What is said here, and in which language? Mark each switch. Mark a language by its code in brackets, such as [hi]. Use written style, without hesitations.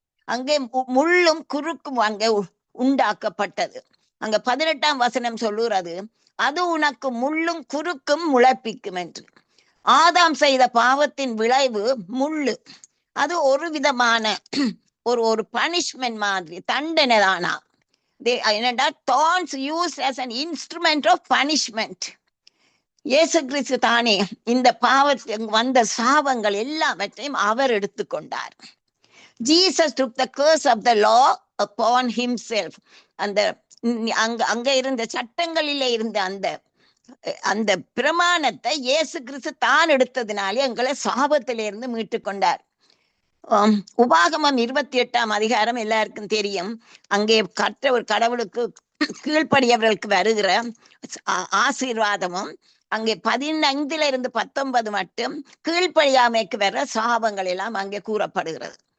[ta] அங்கே முள்ளும் குறுக்கும் அங்கே உண்டாக்கப்பட்டது. அங்க 18ஆம் வசனம் சொல்லுறது, அது உனக்கு முள்ளும் குறுக்கும் முளைப்பிக்கும் என்று. ஆதாம் செய்த பாவத்தின் விளைவு முள்ளு. அது ஒரு விதமான ஒரு பனிஷ்மெண்ட் மாதிரி, தண்டனை தானா. என்னடா, [en] thorns used as an instrument of punishment. [ta] இயேசு கிறிஸ்து தானே இந்த பாவத்தில் வந்த சாபங்கள் எல்லாவற்றையும் அவர் எடுத்துக்கொண்டார். [en] Jesus took the curse of the law upon himself. [ta] அந்த அங்க இருந்த சட்டங்களிலே இருந்த அந்த பிரமாணத்தை இயேசு கிறிஸ்து தான் எடுத்ததினாலே எங்களை சாபத்திலிருந்து மீட்டு கொண்டார். உபாகமம் 28ஆம் அதிகாரம் எல்லாருக்கும் தெரியும். அங்கே ஒரு கடவுளுக்கு கீழ்ப்படியவர்களுக்கு வருகிற ஆசீர்வாதமும், அங்கே 15-19 மட்டும் கீழ்ப்படியாமைக்கு வர சாபங்கள் எல்லாம் அங்கே கூறப்படுகிறது.